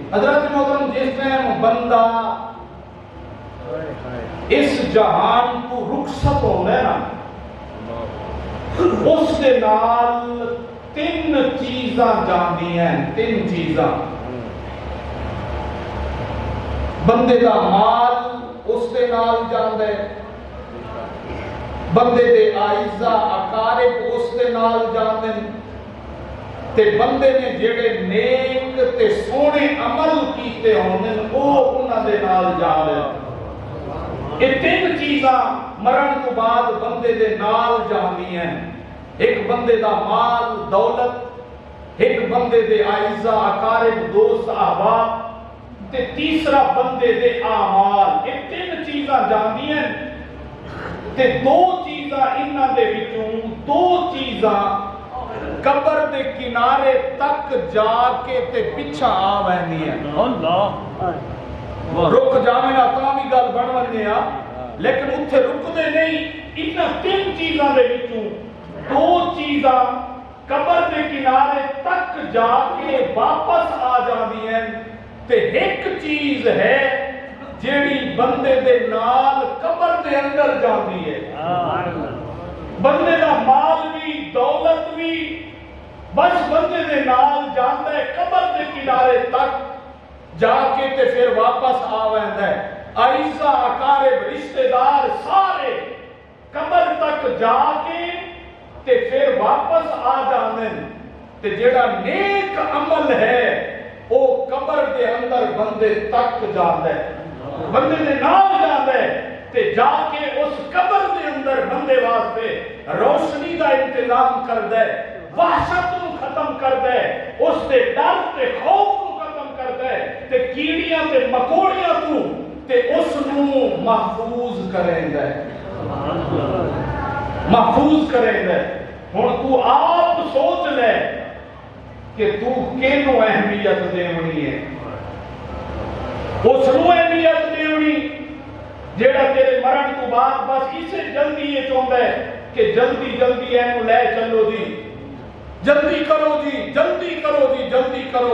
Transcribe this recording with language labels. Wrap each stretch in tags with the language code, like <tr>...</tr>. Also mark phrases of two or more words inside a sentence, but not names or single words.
<pa>حضرت محترم جس ٹائم بندہ اس جہان کو رخصت ہونا ہے نا، اس کے نال تین چیزاں جاندی ہیں، تین چیزاں۔ بندے دا مال اس دے نال جاندے، بندے دے اعزا اقارب اس دے نال جاندے، تے بندے نے جڑے نیک تے سونے عمل کیتے ہوندے او انہاں دے نال جاندے۔ یہ تین چیزاں مرن تو بعد بندے دے نال جاندی ہیں، ایک بندے دا مال دولت، ایک بندے دے اعزا اقارب دوست احباب، تے تیسرا بندے دے اعمال۔ یہ تین چیزاں جاندی ہیں تے دو چیزاں انہاں دے وچوں، دو چیزاں قبر دے کنارے تک جا کے تے پیچھا آ ویندی ہیں۔ رک جاویں نا تاں وی گل بن ونے آ، لیکن اتھے رکدے نہیں۔ انہاں تین چیزاں دے وچوں دو چیزاں قبر دے کنارے تک جا کے واپس آ جاندی ہیں، تے ایک چیز ہے جیڑی بندے دے نال قبر دے اندر جاندی ہے۔ بندے دا مال بھی دولت بھی بس بندے دے نال جاندا ہے قبر دے کنارے تک جا کے تے پھر واپس آ ویندا ہے۔ اعزا اقارب رشتہ دار سارے قبر تک جا کے تے پھر واپس آ جاندے، تے جڑا نیک عمل ہے او قبر دے اندر بندے تک جاندا ہے، بندے دے نال جاندا ہے، تے جا کے اس قبر دے اندر بندے واسطے روشنی دا انتظام کردا ہے، وحشت نو ختم کردا ہے، اس دے ڈر تے خوف نو ختم کردا ہے، تے کیڑیاں تے مکوڑیاں تو تے اس نو محفوظ کریندا ہے، محفوظ کریندا ہے۔ ہن تو آپ سوچ لے کہ تو کینو اہمیت دیونی ہے، اس نو اہمیت دیونی جیڑا تیرے مرن تو بعد بس اسے جلدی یہ چاہتا ہے کہ جلدی جلدی اینو لے چلو جی، جلدی کرو جی، جلدی کرو جی، جلدی کرو۔</pa>